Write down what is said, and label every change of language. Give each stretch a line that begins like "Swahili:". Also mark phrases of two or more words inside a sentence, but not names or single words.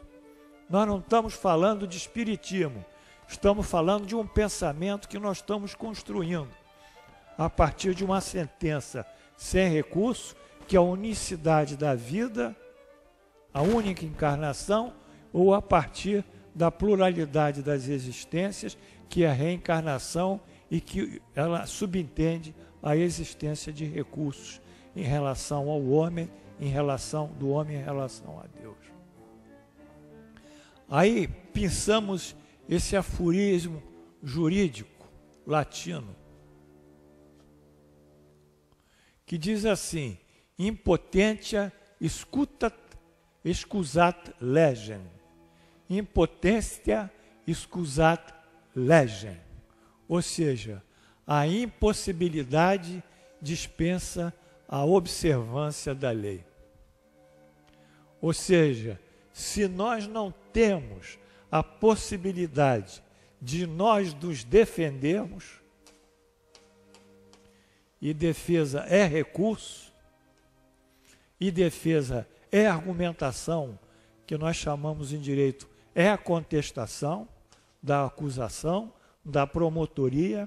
Portuguese: Nós não estamos falando de espiritismo, estamos falando de um pensamento que nós estamos construindo a partir de uma sentença sem recurso, que é a unicidade da vida, a única encarnação, ou a partir da pluralidade das existências, que é a reencarnação e que ela subentende a existência de recursos em relação ao homem, do homem em relação a Deus. Aí pensamos esse aforismo jurídico latino, que diz assim:
Latin: impotentia excusat legem. Impotência excusat legem.
Portuguese: Ou seja, a impossibilidade dispensa a observância da lei. Ou seja, se nós não temos a possibilidade de nós nos defendermos, e defesa é recurso, e defesa é argumentação, que nós chamamos em direito, é a contestação da acusação, da promotoria.